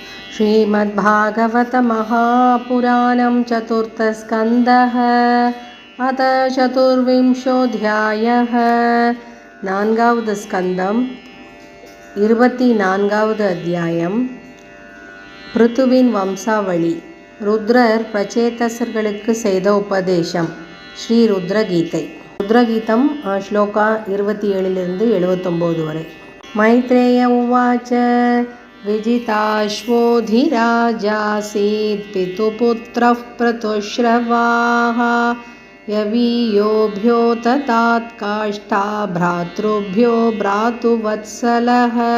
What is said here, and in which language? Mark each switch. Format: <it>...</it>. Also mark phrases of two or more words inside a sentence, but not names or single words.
<sa>श्रीमद्भागवत महापुराणं चतुर्थस्कन्धः अथ चतुर्विंशोऽध्यायः</sa> <ta>நான்காவது ஸ்கந்தம் 24வது அத்தியாயம் பிருத்துவின் வம்சாவளி ருத்ரர் பிரச்சேதசர்களுக்கு செய்த உபதேசம் ஸ்ரீ ருத்ரகீதை ருத்ரகீதம் ஸ்லோகா 27 79 வரை</ta> <sa>मैत्रेय उवाच विजिताश्वोऽधिराजासीत् पितुपुत्रः प्रतुश्रवाः यवीयोभ्यो ततात् काष्ठा भ्रातृभ्यो भ्रातुवत्सलः</sa>